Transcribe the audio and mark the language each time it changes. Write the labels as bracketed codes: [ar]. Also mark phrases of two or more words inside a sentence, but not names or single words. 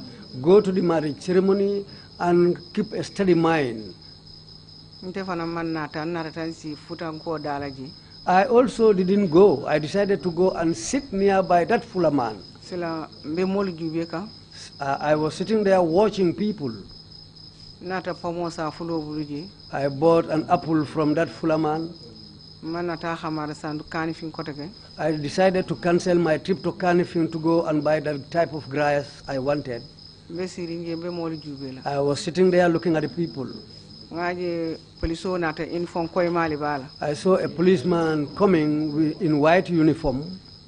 [en] Go to the marriage ceremony and keep a steady mind. I also didn't go. I decided to go and sit nearby that fuller man. I was sitting there watching people. [man] Nata pomosa fulo buluji. [en] I bought an apple from that Fulaman. [man] Manata Camara sandu kanifin kotake. [en] I decided to cancel my trip to Kanifing to go and buy the type of grass I wanted. I was sitting there looking at the people. I saw a policeman coming in white uniform.